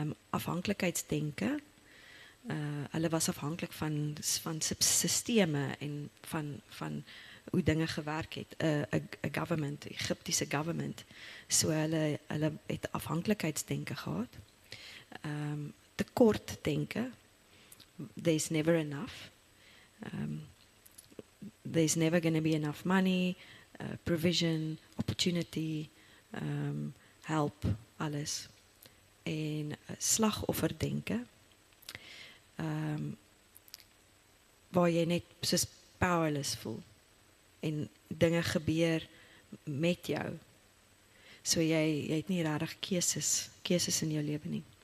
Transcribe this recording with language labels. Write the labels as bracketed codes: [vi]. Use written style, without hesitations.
[af] Afhanklikheidsdenke, hulle was afhanklik van sisteme en van hoe dinge gewerk het, 'n government, Egiptiese government. So hulle het afhanklikheidsdenke gehad. [en] Tekortdenke, there's never enough. There's never going to be enough money, provision, opportunity, help, alles. [af] En slagofferdenke, waar jy net soos powerless voel, en dinge gebeur met jou, so jy het nie regtig keuses in jou lewe nie.